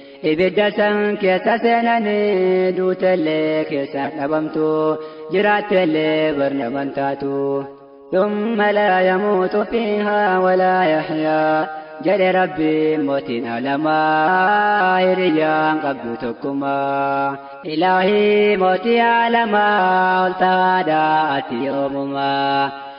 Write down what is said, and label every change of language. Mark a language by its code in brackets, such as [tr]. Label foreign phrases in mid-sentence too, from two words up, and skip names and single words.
[om] Ibidda san keessa seenanii duutellee keessa dhabamtu, jiraattellee barnaman taatu. [ar] ثم لا يموت فيها ولا يحيا. [om] Jedhe Rabbi mootiin alamaa hiriyyaan qabdu tokkumaa. Ilaahii mootii alamaa ol ta'aadhaa ati yoomumaa.